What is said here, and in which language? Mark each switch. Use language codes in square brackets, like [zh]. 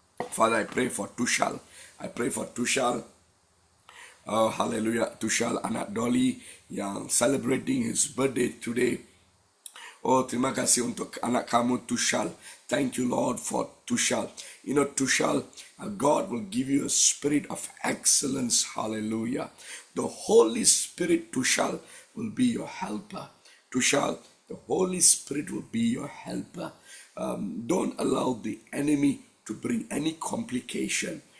[en] Father, I pray for Tushal. I pray for Tushal. Oh, hallelujah. Tushal [ms] anak Dolly yang [en] celebrating his birthday today. [ms] Oh, terima kasih untuk anak kamu Tushal. [en] Thank you, Lord, for Tushal. You know, Tushal, God will give you a spirit of excellence. Hallelujah. The Holy Spirit, Tushal, will be your helper. Tushal, the Holy Spirit will be your helper. Don't allow the enemy to bring any complication.